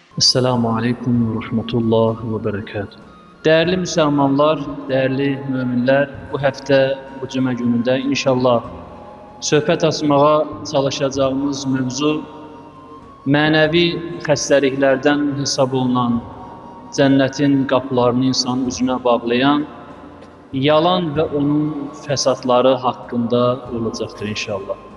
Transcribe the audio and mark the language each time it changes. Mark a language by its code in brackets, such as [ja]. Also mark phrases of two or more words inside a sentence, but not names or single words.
[ar] السلام عليكم ورحمة الله وبركاته. [tr] Değerli Müslümanlar, değerli müminler, bu hafta, [az] bu cuma günündə inşallah söhbət açmağa çalışacağımız mövzu mənəvi xəstəliklərdən hesab olunan, cənnətin qapılarını insanın üzünə bağlayan yalan və onun fəsadları haqqında olacaqdır inşallah.